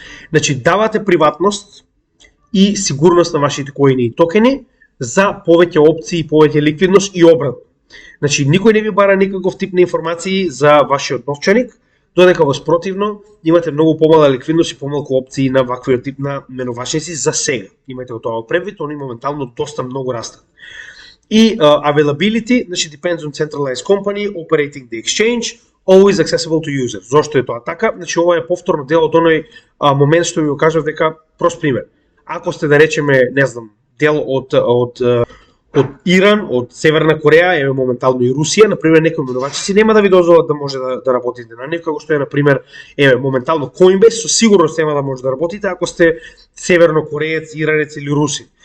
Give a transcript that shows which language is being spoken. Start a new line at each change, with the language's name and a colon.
Macedonian: Значи давате приватност и сигурност на вашите коини и токени за повеќе опции, повеќе ликвидност и обратно. Значи никој не ви бара никаков тип на информации за вашиот новчаник, додека во спротивно имате многу помала ликвидност и помалку опции на ваквиот тип на менувачници за сега. Имате тоа превид, они моментално доста многу растат. И
English: availability,
Macedonian: значи
English: depends on centralized company operating the exchange, always accessible to user.
Macedonian: Зошто е тоа така? Значи ова е повторно дел од оној момент што ви го кажав дека прост пример. Ако сте да речеме, не знам, дел од Иран, од Северна Кореја, еве моментално и Русија, на пример, некои менувачници нема да ви дозволат да може да работите на нив, како што е на пример, еве моментално Coinbase, со сигурност нема да може да работите ако сте севернокореец, иранец или русин.